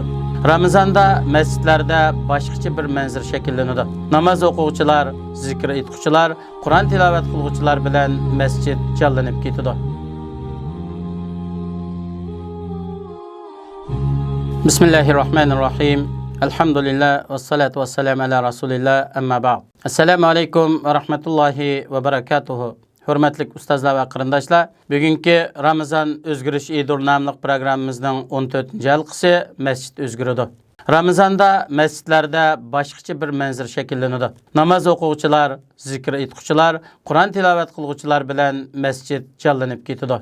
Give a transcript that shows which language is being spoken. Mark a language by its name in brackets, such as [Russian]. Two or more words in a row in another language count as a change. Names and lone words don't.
[Uzbek] Ramazonda masjidlarda boshqacha bir manzara shakllanadi. Namoz o'quvchilar, zikr etuvchilar, Qur'on tilovat qiluvchilar bilan masjid jonlanib ketadi. [Arabic] بسم الله الرحمن الرحيم. الحمد لله والصلاة والسلام على رسول الله أما بعد. السلام عليكم ورحمة الله وبركاته. [Uzbek] Hurmatli ustozlar va qarindoshlar, bugungi Ramazon o'zgarish edur nomli programmamizning 14-halqasi masjid o'zgaradi. Ramazonda masjidlarda boshqacha bir manzara shakllanadi. Namoz o'quvchilar, zikr etuvchilar, Qur'on tilovat qiluvchilar bilan masjid jonlanib ketadi.